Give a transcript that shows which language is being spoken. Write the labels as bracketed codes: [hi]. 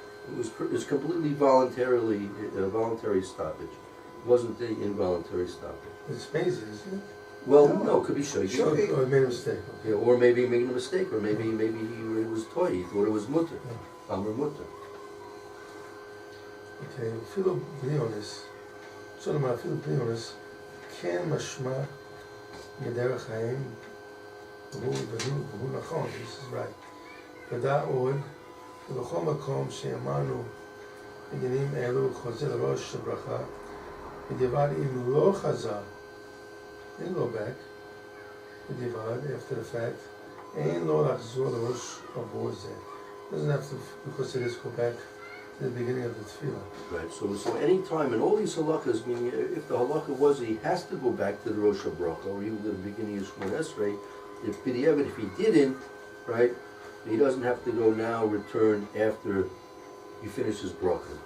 [en] It was completely voluntary stoppage. It wasn't the involuntary stoppage. It's Maisie, isn't it? Well, No. no, it could be shoigeg. Sure. Okay. Oh, I made a mistake. Yeah, or maybe he made a mistake, or maybe he was toy. He thought it was mutter, amr mutter. [he] Okay, אפילו בלי אונס, אפשר לומר אפילו בלי אונס, כן משמע מדרך חיים, והוא נכון, [en] this is right. [he] ודע עוד, ובכל מקום שאמרנו עניינים אלו חוזר לראש הברכה, בדיעבד אם לא חזר, אין לו back, בדיעבד, [en] after the fact, [he] אין לו לחזור לראש עבור זה. [en] Doesn't have to, because it is go back to the beginning of the tefillah. Right. So any time, and all these halakhas, meaning if the halakha was that he has to go back to the Rosh Hashanah or even to the beginning of Shemon Esrei, if he didn't, right, he doesn't have to go now, return after he finishes bracha.